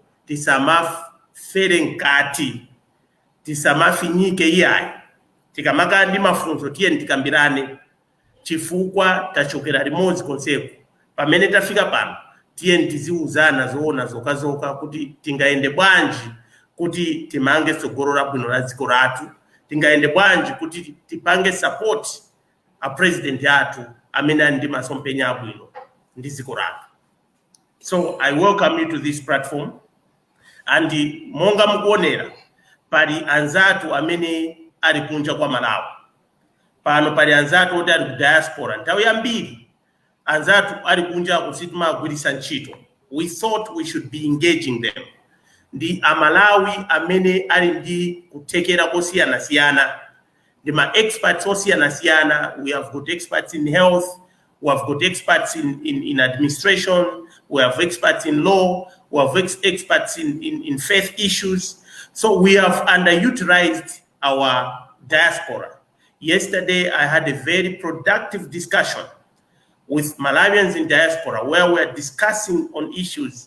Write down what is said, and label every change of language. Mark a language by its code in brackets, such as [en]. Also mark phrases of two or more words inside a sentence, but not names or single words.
[ny] tisamafere nkati tisamafinyike iyayi tikamaka ndi mafunzo tiyeni tikambirane chifukwa tachokera limodzi konseko pamene tafika pano tiyeni tiziuzana zoona zokazoka kuti tingaende bwanji kuti timange tsogolo labwino la dziko lathu tingaende bwanji kuti tipange support a president yathu amene ali ndi masomphenya abwino ndi dziko lathu. [en] So I welcome you to this platform, [ny] and monga mukuonera pali anzatu amene ali kunja kwa Malawi pano pali anzatu oti ali ku diaspora nthawi yambiri anzatu ali kunja kusitima agwirisa ntchito. [en] We thought we should be engaging them. [ny] Ndi amalawi amene ali ndi kutekera kosiyana-siyana ndi ma experts osiyana-siyana. [en] We have got experts in health, we have got experts in administration, we have experts in law, we have experts in faith issues. So we have underutilized our diaspora. Yesterday I had a very productive discussion with Malawians in diaspora where we are discussing on issues